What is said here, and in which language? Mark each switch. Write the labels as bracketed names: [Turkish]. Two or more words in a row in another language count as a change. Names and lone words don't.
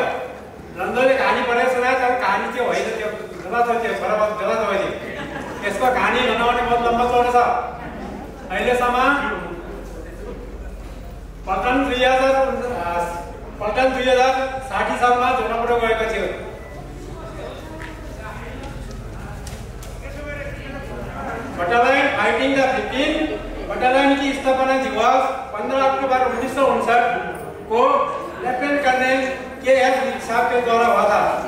[Nepali] रन्जोले कहानी पढेको सुनायो तर कहानी त्यो होइन, त्यो गलत हो, त्यो गलत हो त्यो। यसको कहानी बनाउने [Hindi] बहुत लम्बा [Nepali] चौडो छ। अहिलेसम्म पल्टन 2060 सालमा झोनापटो गएको थियो। [Hindi] बटालियन फाइटिंग द 15 बटालियन की स्थापना दिवस 15 अक्टूबर 1959 को लेफ्टिनेंट कर्नल KF साहब के द्वारा हुआ था।